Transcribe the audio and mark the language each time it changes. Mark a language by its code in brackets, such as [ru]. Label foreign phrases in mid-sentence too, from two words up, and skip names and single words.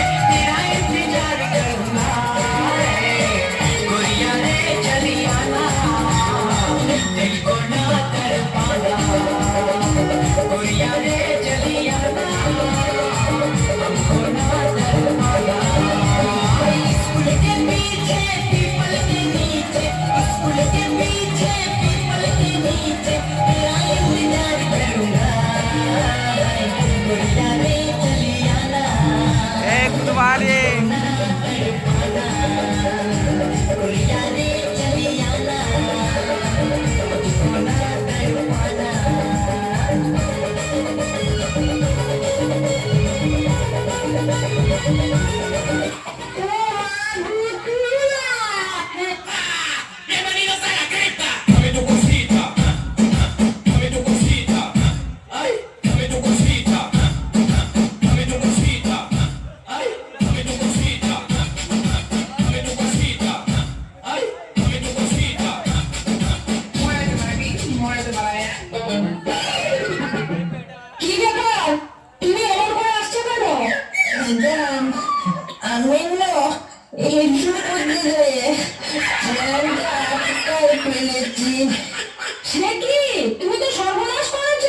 [hi] तेरा इंतजार करूंगा गोरिया रे चली आना दिल को ना कर पाना गोरिया रे चली आना हमको ना कर पाना स्कूल के पीछे पीपल के नीचे स्कूल के पीछे पीपल के नीचे तेरा इंतजार करूंगा गोरिया रे चली आना तुम्हारे गोरिया रे चली आना हमको ना कर पाना [es] Bienvenidos a la cripta. Dame tu cosita. Dame tu cosita. Ay, dame tu cosita. Dame tu cosita. Ay, dame tu cosita. Dame tu cosita. Ay, dame tu cosita. Muévete para aquí, muévete para allá. [bn] কি ব্যাপার তুমি আমার ঘরে আসছো কেন? ম্যাডাম আমি না একটু করতে জ্যামটা আটকায় ফেলেছি। সে কি তুমি তো সর্বনাশ করেছো।